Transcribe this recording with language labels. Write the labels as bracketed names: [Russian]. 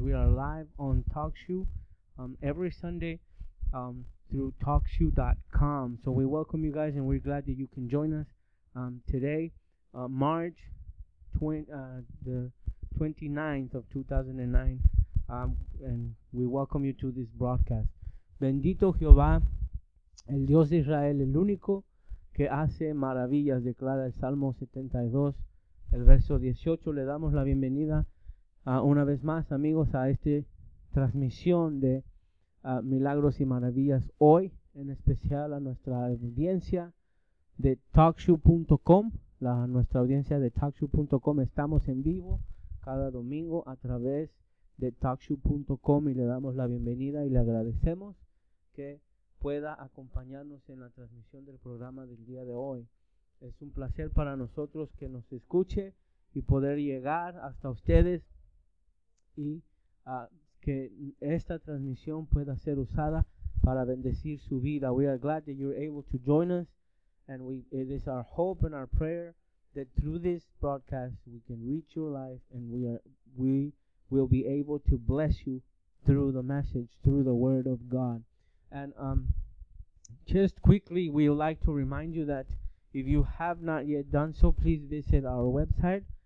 [English] We are live on Talk Shoe every Sunday through TalkShoe.com. So we welcome you guys, and we're glad that you can join us today, March the 29th of 2009, and we welcome you to this broadcast. [Spanish] Bendito Jehová, el Dios de Israel, el único que hace maravillas, declara el Salmo 72, el verso 18. Le damos la bienvenida una vez más, amigos, a esta transmisión de Milagros y Maravillas hoy, en especial a nuestra audiencia de TalkShoe.com. Nuestra audiencia de TalkShoe.com, estamos en vivo cada domingo a través de TalkShoe.com, y le damos la bienvenida y le agradecemos que pueda acompañarnos en la transmisión del programa del día de hoy. Es un placer para nosotros que nos escuche y poder llegar hasta ustedes, y que esta transmisión pueda ser usada para bendecir su vida. [English] We are glad that you're able to join us. And it is our hope and our prayer that through this broadcast we can reach your life, and we will be able to bless you through the message, through the Word of God. And just quickly, we would like to remind you that if you have not yet done so, please visit our website.